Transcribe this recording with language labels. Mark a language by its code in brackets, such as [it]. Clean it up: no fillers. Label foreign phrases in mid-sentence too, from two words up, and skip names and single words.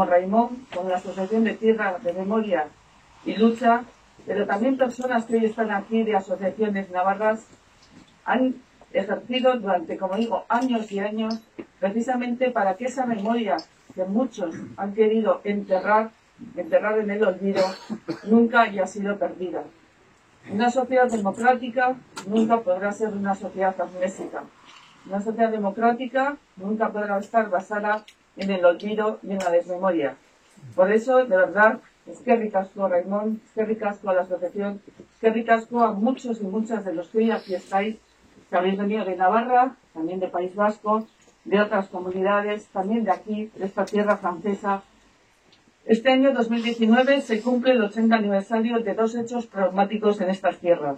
[es] Raimon, con la Asociación de Tierra de Memoria y Lucha, pero también personas que hoy están aquí de asociaciones navarras, han ejercido durante, como digo, años y años, precisamente para que esa memoria que muchos han querido enterrar en el olvido, nunca haya sido perdida. Una sociedad democrática nunca podrá ser una sociedad amnésica. Una sociedad democrática nunca podrá estar basada en el olvido y en la desmemoria. Por eso, de verdad, [eu] eskerrik asko, Raimon, eskerrik asko [es] a la asociación, [eu] eskerrik asko [es] a muchos y muchas de los que hoy aquí estáis, que habéis venido de Navarra, también de País Vasco, de otras comunidades, también de aquí, de esta tierra francesa. Este año 2019 se cumple el 80 aniversario de dos hechos traumáticos en estas tierras.